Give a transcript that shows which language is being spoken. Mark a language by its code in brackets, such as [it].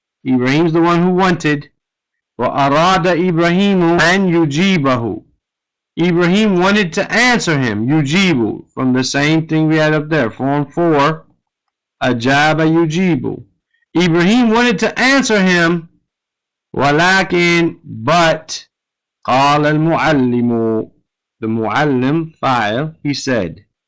[en] Ibrahim's the one who wanted. [ar] وأراد إبراهيم أن يجيبه. [en] Ibrahim wanted to answer him. Yujibu, from the same thing we had up there. Form 4. Ajaba yujibu. Ibrahim wanted to answer him. [ar] ولكن [en] but [ar] قال المعلم. [en] The muallim file, he said.